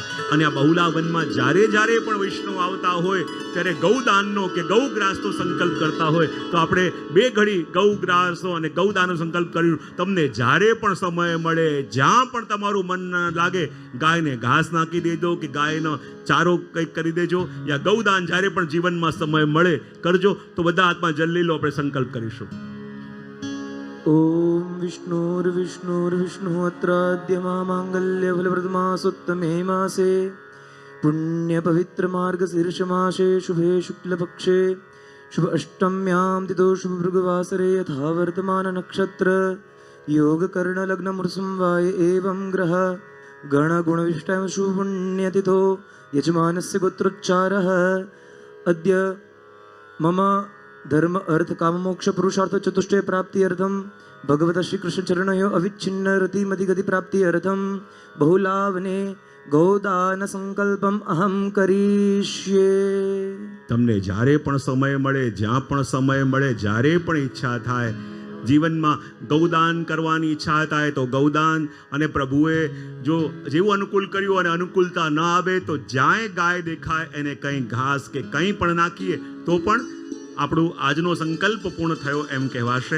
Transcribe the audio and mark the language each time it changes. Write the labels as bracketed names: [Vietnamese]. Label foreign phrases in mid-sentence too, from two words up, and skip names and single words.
[Gujarati] અને આ બહુલા વનમાં જ્યારે જ્યારે પણ વૈષ્ણવ આવતા હોય ત્યારે ગૌદાનનો કે ગૌગ્રાસનો સંકલ્પ કરતા હોય તો આપણે 2 ઘડી ગૌગ્રાસો અને ગૌદાનનો સંકલ્પ કર્યું. તમને જ્યારે પણ સમય મળે, જ્યાં પણ તમારું મન લાગે, ગાયને ઘાસ નાખી દેજો કે ગાયનો ચારો કંઈક કરી દેજો, યા ગૌદાન જ્યારે પણ જીવનમાં સમય મળે કરજો. તો બધા હાથમાં જલ લઈ લો, આપણે સંકલ્પ કરીશું. [Sanskrit] ॐ विष्णुर्विष्णुर्विष्णुः अत्राद्यमा माङ्गल्यफलप्रदमासोत्तमे मासे पुण्यपवित्रमार्गशीर्षमासे शुभे शुक्लपक्षे शुभ अष्टम्यां तिथौ शुभभृगवासरे यथा वर्तमाननक्षत्र योगकर्णलग्नमृसंवाय एवं ग्रह गणगुणविष्टां शुभपुण्यतिथो यजमानस्य गोत्रोच्चारः अद्य मम धर्म अर्थ काम मोक्ष पुरुषार्थ चतुष्टय प्राप्ति अर्थम भगवत श्री कृष्ण चरणयो अविच्छिन्न रतिमति गति प्राप्ति अर्थम बहुलावने गौदान संकल्पम अहम करिष्ये. [Gujarati] તમને જ્યારે પણ સમય મળે, જ્યાં પણ સમય મળે, જ્યારે પણ ઈચ્છા થાય, જીવનમાં ગૌદાન કરવાની ઈચ્છા થાય તો ગૌદાન. અને પ્રભુએ જો જેવું અનુકૂળ કર્યું અને અનુકૂળતા ન આવે તો જ્યાંય ગાય દેખાય એને કંઈ ઘાસ કે કંઈ પણ નાખીએ તો પણ આપણું આજનો સંકલ્પ પૂર્ણ થયો એમ કહેવાશે.